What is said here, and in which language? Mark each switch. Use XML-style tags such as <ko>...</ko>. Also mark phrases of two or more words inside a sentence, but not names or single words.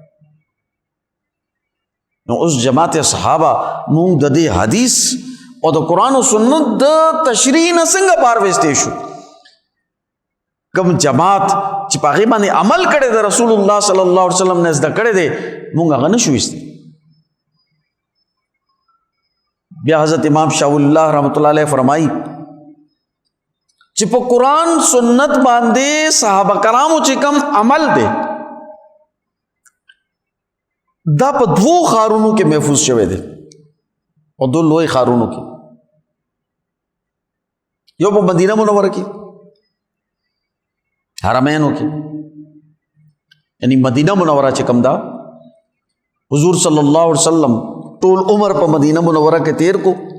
<ps>نو اوس جماعت صحابه مونږ د دې حدیث او د قرآن او سنت د تشریح نه څنګه بار وستې شو؟ کوم جماعت چې په هغې باندې عمل کړی د رسول الله</ps> <ar>صلی الله علیه وسلم</ar> <ps>نه زده کړی دی، مونږ هغه نه شو ایستی. بیا حضرت امام شاہ اللہ</ps> <ar>رحمۃ اللہ علیہ</ar> <ps>فرمائی چې په قرآن سنت باندې صحابه کرامو چې کوم عمل دی، دا په دوو ښارونو کې محفوظ شوی دی، او دو لوی ښارونو کې، یو په مدینه منوره کې حرمینو کې، یعنی مدینه منوره چې کوم دا حضور</ps> <ar>صلی الله علیه وسلم</ar> <ps>ټول عمر په مدینه منوره کې تیر کو.</ps>